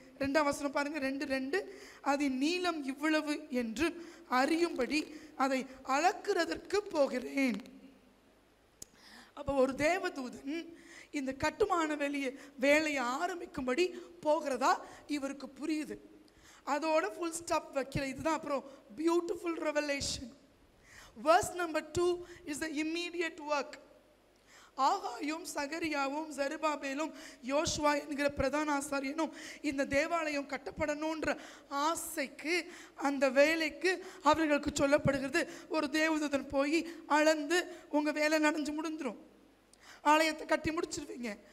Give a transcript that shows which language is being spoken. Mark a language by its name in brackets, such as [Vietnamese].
[Tamil] 2ஆம் வசனம் பாருங்க, 2:2, அதன் நீளம் இவ்வளவு என்று அறியும்படி அதை அளக்கிறதற்கு போகிறேன். அப்போ ஒரு தேவதூதன் இந்த கட்டுமான வேலையை ஆரம்பிக்கும்படி போகிறதா இவருக்கு புரியுது. அதோட ஃபுல் ஸ்டாப் வைக்கல. இதுதான் அப்புறம் [English] Beautiful revelation. verse number 2 is the immediate work. [Tamil] ஆகாயும் சகரியாவும் ஜெருபாபேலும் யோசுவா என்கிற பிரதான ஆசாரியனும் இந்த தேவாலயம் கட்டப்படணுன்ற ஆசைக்கு, அந்த வேலைக்கு அவர்களுக்கு சொல்லப்படுகிறது, ஒரு தேவதூதன் போய் அளந்து உங்கள் வேலை நடந்து முடிஞ்சிடும், ஆலயத்தை கட்டி முடிச்சிருவீங்க.